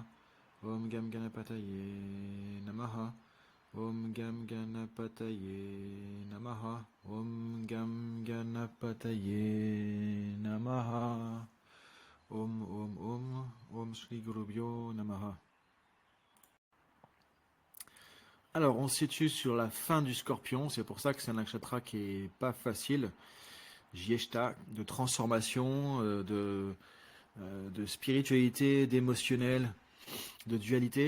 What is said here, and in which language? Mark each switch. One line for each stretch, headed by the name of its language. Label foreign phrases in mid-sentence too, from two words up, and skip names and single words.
Sanskrit: ॐ गं गणपतये नमः. ॐ गं गणपतये नमः. ॐ गं गणपतये नमः. ॐ श्री गुरुभ्यो नमः.
French: Alors, on se situe sur la fin du Scorpion, c'est pour ça que c'est un nakshatra qui est pas facile. Jyeshta, de transformation, de spiritualité, d'émotionnel, de dualité.